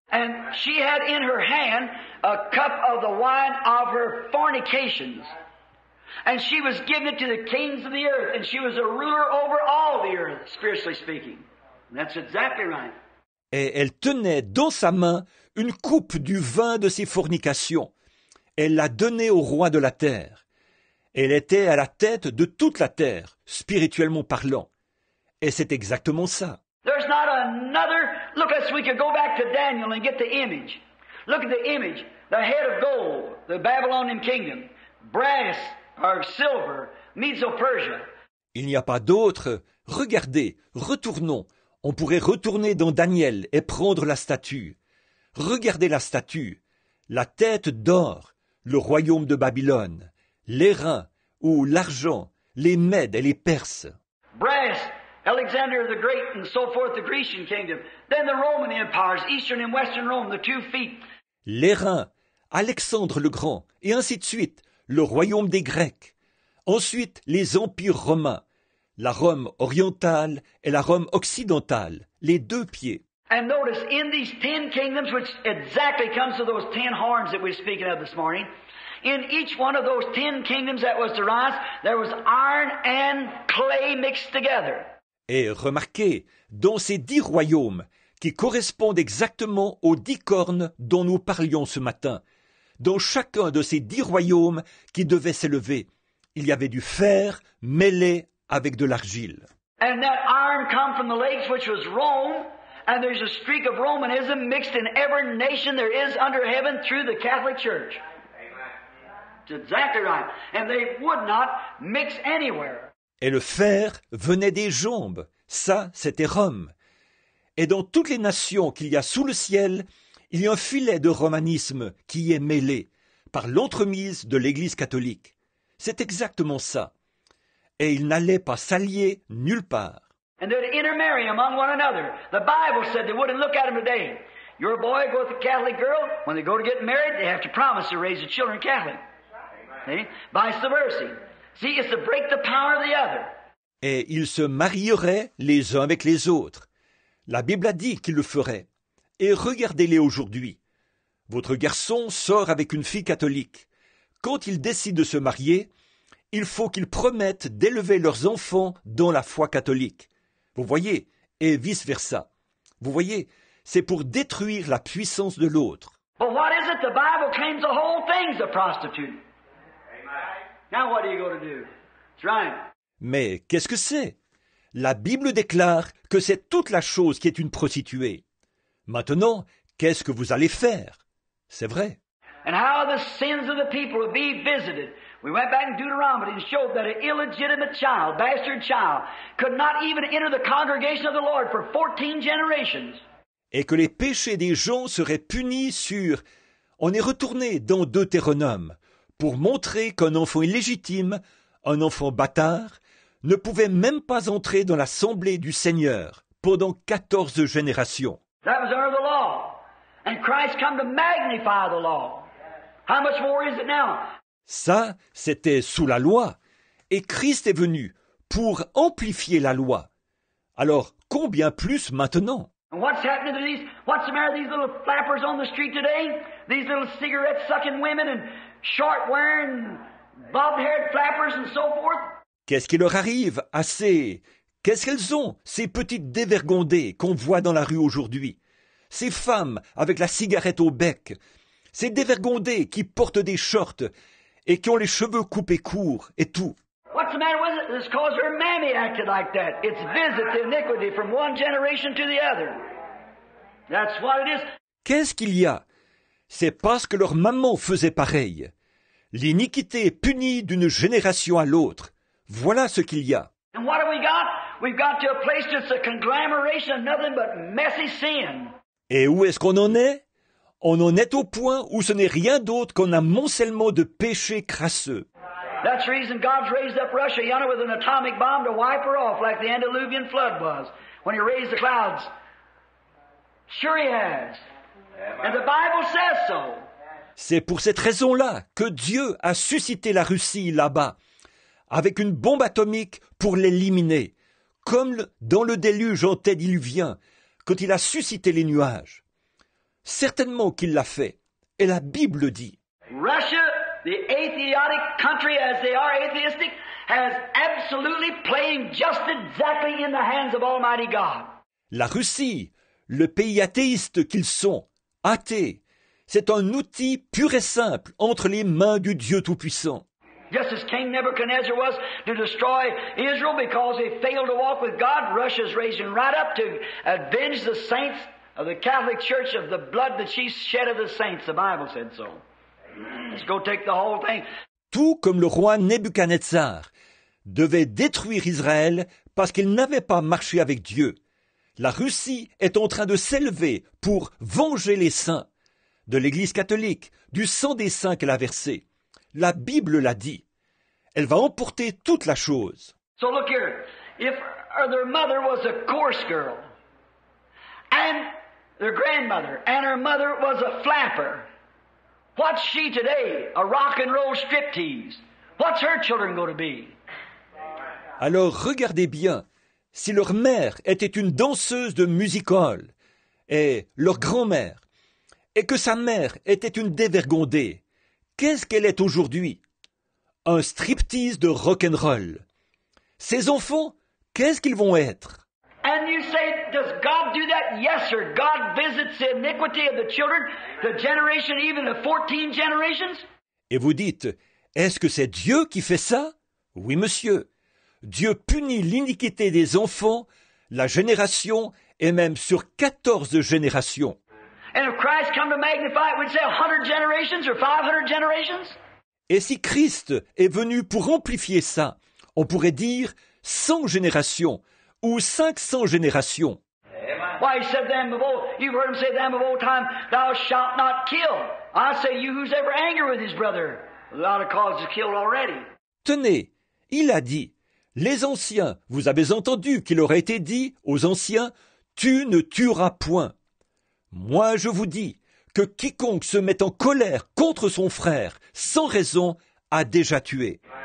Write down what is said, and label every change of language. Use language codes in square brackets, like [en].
[en] And she had in her hand a cup of the wine of her fornications. And she was given it to the kings of the earth, and she was a ruler over all the earth, spiritually speaking. And that's exactly right. [fr] Et elle tenait dans sa main une coupe du vin de ses fornications. Elle l'a donnée au roi de la terre. Elle était à la tête de toute la terre, spirituellement parlant. Et c'est exactement ça. [en] There's not another. Look, we could go back to Daniel and get the image. Look at the image. The head of gold, the Babylonian kingdom, brass or silver, Medo-Persia. [fr] Il n'y a pas d'autre. Regardez, retournons. On pourrait retourner dans Daniel et prendre la statue. Regardez la statue. La tête d'or, le royaume de Babylone. L'airain ou l'argent, les Mèdes et les Perses. [en] Brass, Alexander the Great and so forth, the Grecian kingdom. Then the Roman empires, Eastern and Western Rome, the 2 feet. [fr] L'airain, Alexandre le Grand, et ainsi de suite, le royaume des Grecs. Ensuite, les empires romains, la Rome orientale et la Rome occidentale, les 2 pieds. [en] And notice, in these 10 kingdoms, which exactly comes to those 10 horns that we're speaking of this morning, in each one of those 10 kingdoms that was to rise, there was iron and clay mixed together. [fr] Et remarquez, dans ces 10 royaumes, qui correspondent exactement aux 10 cornes dont nous parlions ce matin, dans chacun de ces 10 royaumes qui devaient s'élever, il y avait du fer mêlé avec de l'argile. [en] And that iron come from the lakes, which was Rome, and there's a streak of Romanism mixed in every nation there is under heaven through the Catholic Church. It's exactly right. And they would not mix anywhere. [fr] Et le fer venait des jambes, ça c'était Rome. Et dans toutes les nations qu'il y a sous le ciel, il y a un filet de romanisme qui y est mêlé par l'entremise de l'Église catholique. C'est exactement ça. Et ils n'allaient pas s'allier nulle part. [en] And they'd intermarry among one another. The Bible said they wouldn't look at them today. Your boy goes with a Catholic girl. When they go to get married, they have to promise to raise the children Catholic. See? Vice versa. See, it's to break the power of the other. [fr] Et ils se marieraient les uns avec les autres. La Bible a dit qu'ils le feraient. Et regardez-les aujourd'hui. Votre garçon sort avec une fille catholique. Quand ils décident de se marier, il faut qu'ils promettent d'élever leurs enfants dans la foi catholique. Vous voyez, et vice-versa. Vous voyez, c'est pour détruire la puissance de l'autre. [en] But what is it? The Bible claims the whole thing's a prostitute. Now what are you going to do? That's right. [fr] Mais qu'est-ce que c'est? La Bible déclare que c'est toute la chose qui est une prostituée. Maintenant, qu'est-ce que vous allez faire? C'est vrai. [en] And how the sins of the people will be visited. We went back in Deuteronomy and showed that an illegitimate child, bastard child, could not even enter the congregation of the Lord for 14 generations. [fr] Et que les péchés des gens seraient punis sur... On est retourné dans Deutéronome pour montrer qu'un enfant illégitime, un enfant bâtard, ne pouvait même pas entrer dans l'assemblée du Seigneur pendant 14 générations. [en] That was under the law. And Christ come to magnify the law. How much more is it now? [fr] Ça, c'était sous la loi. Et Christ est venu pour amplifier la loi. Alors, combien plus maintenant? [en] And what's happening to these, what's the matter with these little flappers on the street today? These little cigarette-sucking women and short-wearing, bob-haired flappers and so forth? [fr] Qu'est-ce qui leur arrive à ces... Qu'est-ce qu'elles ont, ces petites dévergondées qu'on voit dans la rue aujourd'hui? Ces femmes avec la cigarette au bec, ces dévergondées qui portent des shorts et qui ont les cheveux coupés courts et tout. [en] What's the matter with it? It's because her mammy acted like that. It's visit the iniquity from one generation to the other. That's what it is. [fr] Qu'est-ce qu'il y a? C'est parce que leur maman faisait pareil. L'iniquité est punie d'une génération à l'autre. Voilà ce qu'il y a. [en] And what have we got? We've got to a place that's a conglomeration of nothing but messy sin. [fr] Et où est-ce qu'on en est? On en est au point où ce n'est rien d'autre qu'un amoncellement de péchés crasseux. [en] That's the reason God's raised up Russia yonder with an atomic bomb to wipe her off like the Antediluvian flood was when He raised the clouds. Sure He has. And the Bible says so. [fr] C'est pour cette raison-là que Dieu a suscité la Russie là-bas, avec une bombe atomique pour l'éliminer, comme dans le déluge antédiluvien, quand il a suscité les nuages. Certainement qu'il l'a fait, et la Bible dit. [en] Russia the atheistic country, as they are atheistic, has absolutely playing just exactly in the hands of Almighty God. [fr] La Russie, le pays athéiste qu'ils sont, athées, c'est un outil pur et simple entre les mains du Dieu Tout-Puissant. [en] Just as King Nebuchadnezzar was to destroy Israel because they failed to walk with God, Russia's raising right up to avenge the saints of the Catholic Church of the blood that she shed of the saints. The Bible said so. Let's go take the whole thing. [fr] Tout comme le roi Nebuchadnezzar devait détruire Israël parce qu'il n'avait pas marché avec Dieu. La Russie est en train de s'élever pour venger les saints de l'Église catholique, du sang des saints qu'elle a versé. La Bible l'a dit. Elle va emporter toute la chose. [en] So look here. If their mother was a coarse girl, and their grandmother, and her mother was a flapper, what's she today? A rock and roll striptease. What's her children going to be? [fr] Alors regardez bien, si leur mère était une danseuse de music hall, et leur grand-mère, et que sa mère était une dévergondée, qu'est-ce qu'elle est aujourd'hui? Un striptease de rock'n'roll. Ces enfants, qu'est-ce qu'ils vont être? [en] And you say, does God do that? Yes, sir. God visits the iniquity of the children, the generation, even the 14 generations. [fr] Et vous dites, est-ce que c'est Dieu qui fait ça? Oui, monsieur. Dieu punit l'iniquité des enfants, la génération, et même sur 14 générations. [en] And if Christ come to magnify it, we'd say 100 generations or 500 generations. [fr] Et si Christ est venu pour amplifier ça, on pourrait dire 100 générations ou 500 générations. [en] Why, he said them of old, you've heard him say them of old time, thou shalt not kill. I say, you who's ever angry with his brother, a lot of causes killed already. [fr] Tenez, il a dit, les anciens, vous avez entendu qu'il aurait été dit aux anciens, tu ne tueras point. Moi, je vous dis que quiconque se met en colère contre son frère sans raison a déjà tué.